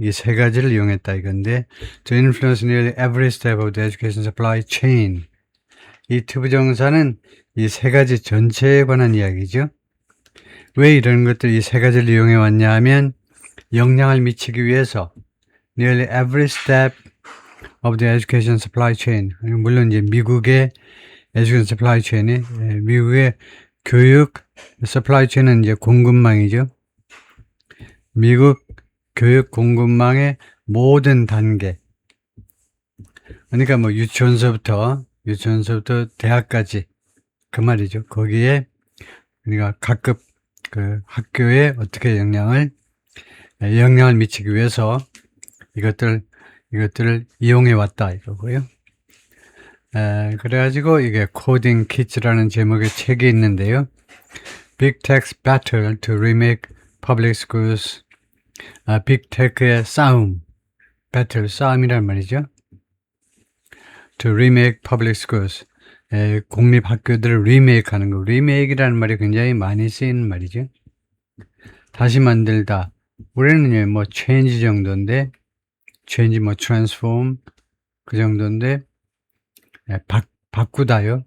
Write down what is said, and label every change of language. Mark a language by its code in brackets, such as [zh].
[ko] 이 세 가지를 이용했다 이건데 [en] to influence nearly every step of the education supply chain. [ko] 이 투부정사는 이 세 가지 전체에 관한 이야기죠. 왜 이런 것들 이 세 가지를 이용해 왔냐 하면 영향을 미치기 위해서 [en] nearly every step of the education supply chain. [ko] 물론 이제 미국의 [en] education supply chain [ko] 이 미국의 교육 [en] supply chain [ko] 은 이제 공급망이죠. 미국 교육 공급망의 모든 단계. 그러니까 뭐 유치원서부터 대학까지 그 말이죠. 거기에 우리가 각급 그 학교에 어떻게 영향을 미치기 위해서 이것들을 이용해 왔다 이거고요. 그래가지고 이게 코딩 키즈라는 제목의 책이 있는데요. [en] Big Tech's Battle to Remake Public Schools. [ko] 빅테크의 싸움, 싸움이란 말이죠. [en] To remake public schools. [ko] 공립학교들을 리메이크하는 거. 리메이크라는 말이 굉장히 많이 쓰이는 말이죠. 다시 만들다. 우리는 뭐 change 정도인데, change 뭐 transform 그 정도인데, 바꾸다요.